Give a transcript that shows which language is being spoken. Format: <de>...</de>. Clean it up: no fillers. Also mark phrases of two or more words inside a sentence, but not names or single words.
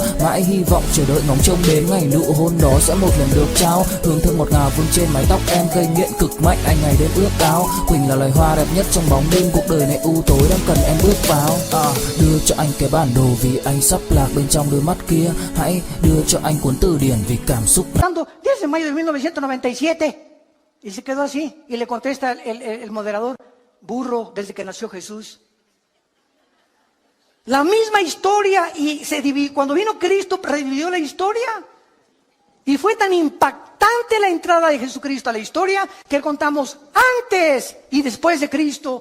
<vi>Mãi hy vọng chờ đợi ngóng trông đến ngày nụ hôn đó sẽ một lần được trao. Hương thơm ngọt ngào vương trên mái tóc em, gây nghiện cực mạnh anh ngày đêm ước ao. Quỳnh là loài hoa đẹp nhất trong bóng đêm, cuộc đời này u tối đang cần em bước vào. Đưa cho anh cái bản đồ vì anh sắp lạc bên trong đôi mắt kia. Hãy đưa cho anh cuốn từ điển vì cảm xúc.</vi> <es>10 de mayo de 1997. Y se quedó así. Y le contesta el moderador, burro, desde que nació Jesús. La misma historia, y cuando vino Cristo revivió la historia. Y fue tan impactante la entrada de Jesucristo a la historia que contamos antes y después de Cristo.</es>